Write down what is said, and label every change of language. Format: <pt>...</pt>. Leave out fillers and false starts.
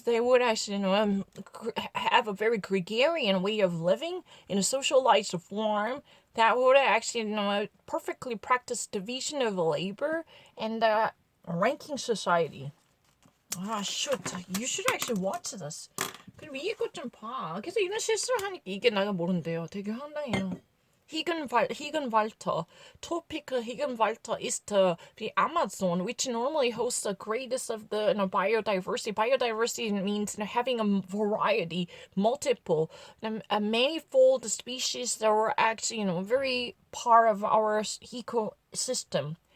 <en>They would actually have a very gregarious way of living in a socialized form that would actually perfectly practice division of labor and ranking society. Shoot. You should actually watch this.</en> <ko>그리고 이거 좀 봐. 계속 이런 실수를 하니까 이게 내가 모른대요. 되게 황당해요.</ko> <en>Regenwalder. Tropical Regenwalder is the Amazon, which normally hosts the greatest of the biodiversity. Biodiversity means having a variety, multiple, a manifold species that are actually very part of our ecosystem.</en>